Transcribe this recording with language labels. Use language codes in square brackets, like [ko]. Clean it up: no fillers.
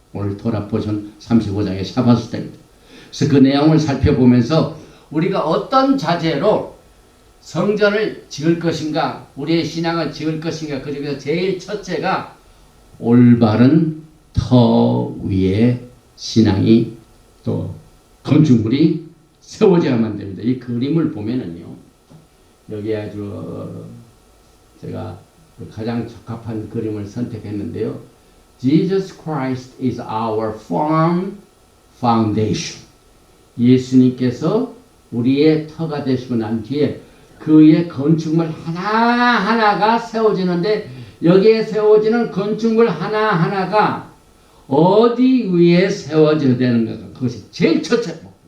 [ko] 오늘 토라 포션 35장의 샤밧 수다입니다. 그래서 그 내용을 살펴보면서 우리가 어떤 자재로 성전을 지을 것인가, 우리의 신앙을 지을 것인가, 그 중에서 제일 첫째가 올바른 터 위에 신앙이 또 건축물이 세워져야만 됩니다. 이 그림을 보면은요, 여기 아주 제가 가장 적합한 그림을 선택했는데요. [en] Jesus Christ is our firm foundation. [ko] 예수님께서 우리의 터가 되시고 난 뒤에 그의 건축물 하나하나가 세워지는데, 여기에 세워지는 건축물 하나하나가 어디 위에 세워져야 되는가, 그것이 제일 첫째 목표.